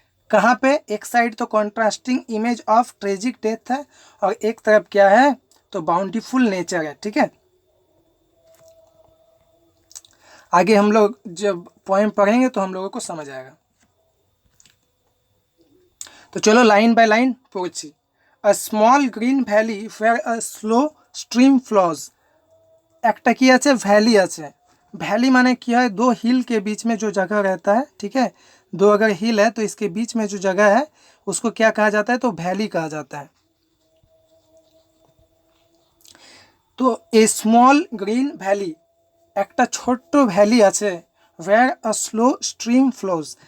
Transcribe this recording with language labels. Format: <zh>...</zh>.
<hi>कहाँ पे, एक साइड तो</hi> <en>contrasting image of tragic death</en> <hi>है और एक तरफ क्या है, तो बाउंटीफुल नेचर है, ठीक है। आगे हम लोग जब पोएम पढ़ेंगे तो हम लोगों को समझ आएगा। तो चलो line by line पढ़ছি।</hi> <en>A small green valley where a slow stream flows।</en> <bn>একটা কি আছে, ভ্যালি আছে।</bn> <hi>ভ্যালি माने क्या है, दो हिल के बीच में जो जगह रहता है, ठीक है। दो अगर हिल है तो इसके बीच में जो जगह है उसको क्या कहा जाता है, तो वैली कहा जाता है।</hi> <en>तो a small green valley,</en> <bn>একটা ছোট্ট ভ্যালি আছে,</bn> <en>where a slow stream flows।</en>